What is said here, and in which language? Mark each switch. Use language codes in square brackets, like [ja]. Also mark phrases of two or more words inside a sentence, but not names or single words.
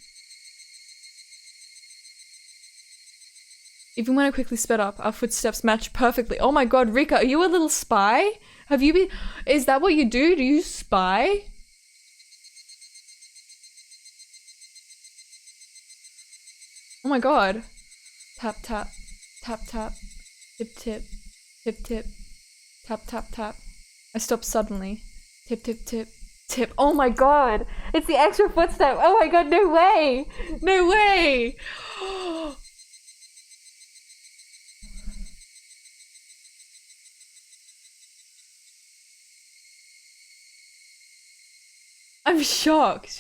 [en] Even when I quickly sped up, our footsteps matched perfectly. Oh my god, Rika, are you a little spy? Have you been- Is that what you do? Do you spy? my god. Tap tap. Tap tap. Tip tip. Tip tip. Tap tap tap. I stopped suddenly. Tip tip tip. Tip. Oh my god! It's the extra footstep! Oh my god, no way! No way! I'm shocked!